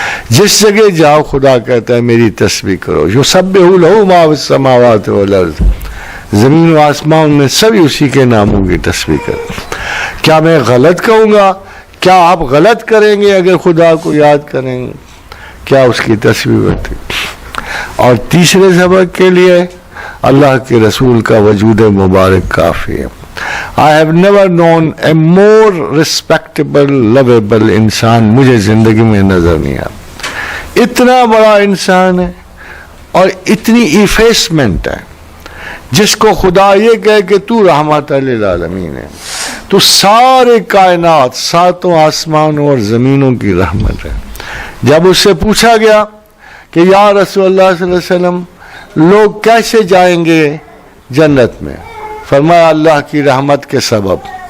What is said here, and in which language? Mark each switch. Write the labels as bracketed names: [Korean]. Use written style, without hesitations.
[Urdu] جس جگہ جاؤ خدا کہتا ہے میری تسبیح کرو. [Arabic] یسبح لہ ما فی السماوات والارض، [Urdu] زمین و آسمان میں سبھی اسی کے ناموں کی تسبیح کرو. کیا میں غلط کہوں گا؟ کیا آپ غلط کریں گے اگر خدا کو یاد کریں گے؟ کیا اس کی تسبیح ہوتی؟ اور تیسرے سبق کے لیے اللہ کے رسول کا وجود مبارک کافی ہے. [English] I have never known a more respectable, lovable [Urdu] انسان مجھے زندگی میں نظر نہیں آیا. اتنا بڑا انسان ہے اور اتنی ایفیسمنٹ ہے، جس کو خدا یہ کہے کہ تو رحمت للعالمین ہے، تو سارے کائنات، ساتوں آسمانوں اور زمینوں کی رحمت ہے. جب اس سے پوچھا گیا کہ یا رسول اللہ صلی اللہ علیہ وسلم لوگ کیسے جائیں گے جنت میں؟ فرمایا اللہ کی رحمت کے سبب.